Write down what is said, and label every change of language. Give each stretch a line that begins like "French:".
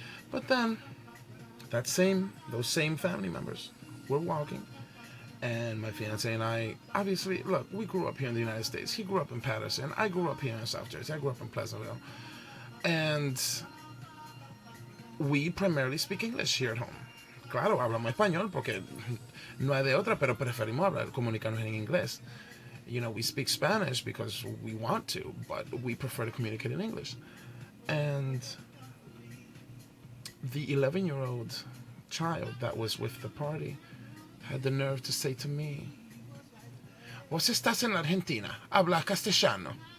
English: But then, those same family members were walking, and my fiance and I, obviously, look, we grew up here in the United States. He grew up in Patterson. I grew up here in South Jersey. I grew up in Pleasantville. And we primarily speak English here at home.
Spanish: Claro, hablamos español porque no hay de otra, pero preferimos comunicarnos en inglés.
English: We speak Spanish because we want to, but we prefer to communicate in English. And the 11-year-old child that was with the party had the nerve to say to me,
Spanish: "Vos estás en Argentina, habla castellano.